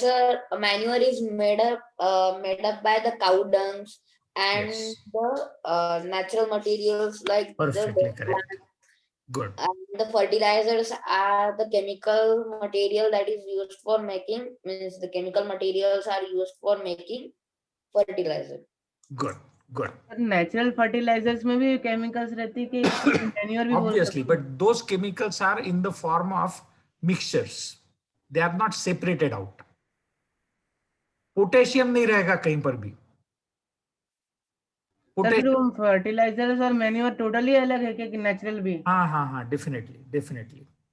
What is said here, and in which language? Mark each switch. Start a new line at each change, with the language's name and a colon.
English: Sir, manure is made up by the cow dungs and Yes. the natural materials like Perfectly the correct. Good. and the fertilizers are the chemical material that is used for making, means the chemical materials are used for making fertilizer. Good. Good.
Hindi: Natural fertilisers में भी chemicals रहती है कि manure भी बोल
English: Obviously,
Hindi: सकते हैं?
English: but those chemicals are in the form of mixtures. They are not separated out.
Hindi: Potassium नहीं रहेगा कहीं पर भी. सर फिर वो फर्टिलाइजर्स और मैन्योर टोटली अलग है कि नेचुरल भी? हाँ हाँ हाँ, definitely, definitely.